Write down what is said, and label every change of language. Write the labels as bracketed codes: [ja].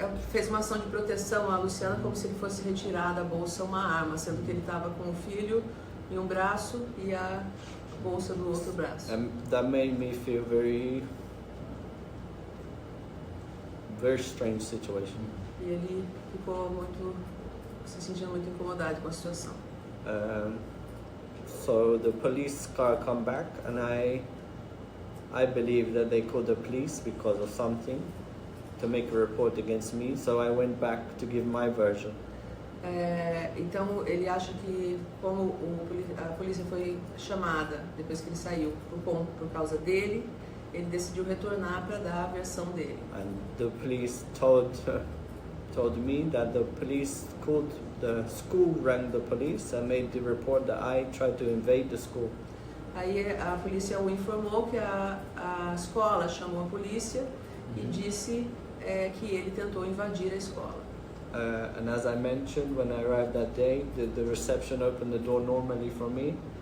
[pt] fez uma ação de proteção a Luciana como se ele fosse retirar da bolsa uma arma, sendo que ele estava com o filho em um braço e a bolsa do outro braço. [en] that made me feel very strange situation. [pt] E ele ficou se sentindo muito incomodado com a situação. [en] So the police car come back, and I believe that they called the police because of something to make a report against me. So I went back to give my version. [pt] Então ele acha que como a polícia foi chamada depois que ele saiu por causa dele, ele decidiu retornar para dar a versão dele. [en] And the police told me that the police called the school, rang the police and made the report that I tried to invade the school. [pt] Aí a polícia o informou que a escola chamou a polícia e disse que ele tentou invadir a escola. [en] And as I mentioned, when I arrived that day, the reception opened the door normally for me.